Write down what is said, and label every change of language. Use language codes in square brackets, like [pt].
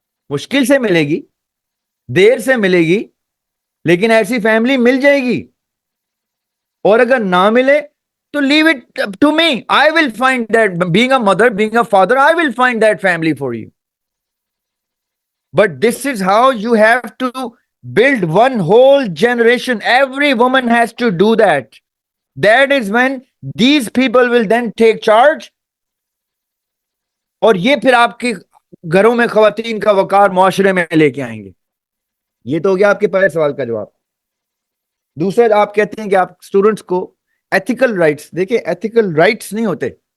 [ur] مشکل سے ملے گی, دیر سے ملے گی, لیکن ایسی فیملی مل جائے گی. اور اگر نہ ملے تو [en] Leave it to me, I will find that, being a mother, being a father, I will find that family for you. But this is how you have to build one whole generation. Every woman has to do that. That is when these people will then take charge. [ur] اور یہ پھر آپ کے گھروں میں خواتین کا وقار معاشرے میں لے کے آئیں گے. یہ تو ہو گیا آپ کے پہلے سوال کا جواب. دوسرا, آپ کہتے ہیں کہ آپ اسٹوڈنٹس کو ایتھیکل رائٹس, دیکھیں ایتھیکل رائٹس نہیں ہوتے.